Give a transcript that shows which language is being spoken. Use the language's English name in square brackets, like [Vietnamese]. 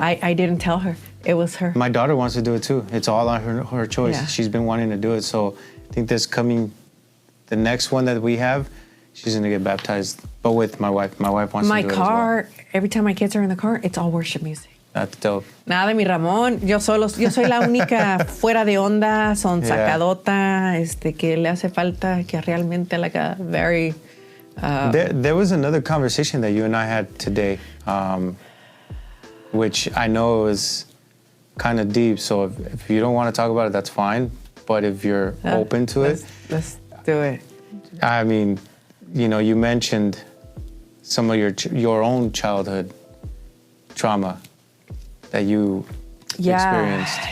[English] I didn't tell her. It was her. My daughter wants to do it too. It's all on her choice. Yeah. She's been wanting to do it. So I think the next one that we have, she's gonna get baptized, but with my wife. My wife wants to do it as well. My car, every time my kids are in the car, it's all worship music. That's dope. [Spanish] Nada, mi Ramón. Yo soy la única fuera de onda, sacadota, que le hace falta, que realmente [English] like a very... There was another conversation that you and I had today, which I know is kind of deep. So if you don't want to talk about it, that's fine. But if you're open to it... Let's do it. I mean, you mentioned some of your own childhood trauma that you experienced.